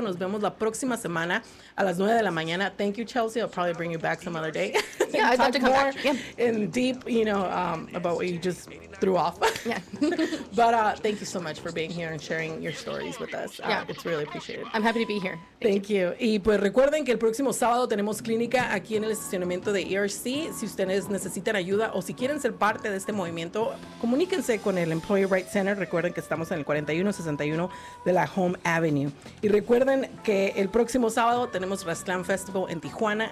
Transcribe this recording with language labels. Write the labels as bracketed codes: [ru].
[es] Nos vemos la próxima semana a las 9 de la mañana. [en] Thank you, Chelsea. I'll probably bring you back some other day. Yeah, I'd love to come more back. Yeah. In deep, you know, about what you just threw off. Yeah. But thank you so much for being here and sharing your stories with us. Yeah. It's really appreciated. I'm happy to be here. Thank you. [es] Y pues recuerden que el próximo sábado tenemos clínica aquí en el estacionamiento de ERC. Si ustedes necesitan ayuda o si quieren ser parte de este movimiento, comuníquense con el Employee Rights Center. Recuerden que estamos en el 4161 de la Home Avenue. Y recuerden que el próximo sábado tenemos Rastlán Festival en Tijuana.